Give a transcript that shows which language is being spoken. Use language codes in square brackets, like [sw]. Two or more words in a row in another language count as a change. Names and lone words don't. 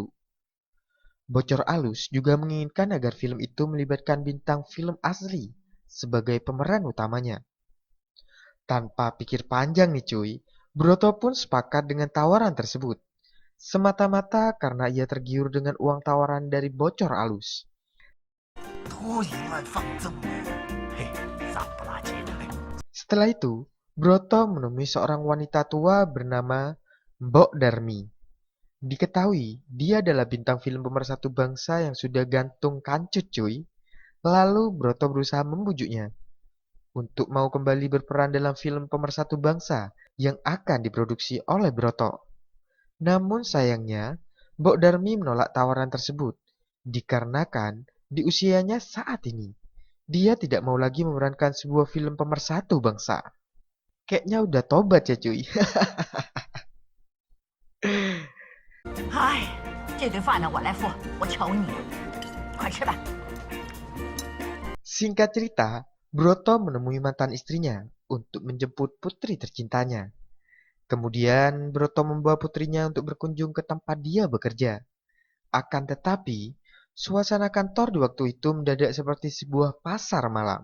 [id] Bocor Alus juga menginginkan agar film itu melibatkan bintang film asli sebagai pemeran utamanya. Tanpa pikir panjang nih cuy, Broto pun sepakat dengan tawaran tersebut, semata-mata karena ia tergiur dengan uang tawaran dari Bocor Alus. [zh] 多淫乱放纵呢，嘿，脏不拉几的嘞。 [id] Setelah itu, Broto menemui seorang wanita tua bernama Mbok Darmi. Diketahui, dia adalah bintang film pemersatu bangsa yang sudah gantung kancut cuy. Lalu Broto berusaha membujuknya untuk mau kembali berperan dalam film pemersatu bangsa yang akan diproduksi oleh Broto. Namun sayangnya, Mbok Darmi menolak tawaran tersebut, dikarenakan di usianya saat ini, dia tidak mau lagi memerankan sebuah film pemersatu bangsa. Kayaknya udah tobat ya cuy. [zh] 哎，这顿饭呢我来付，我求你，快吃吧。 [id] Singkat cerita, Broto menemui mantan istrinya untuk menjemput putri tercintanya. Kemudian Broto membawa putrinya untuk berkunjung ke tempat dia bekerja. Akan tetapi, suasana kantor di waktu itu mendadak seperti sebuah pasar malam.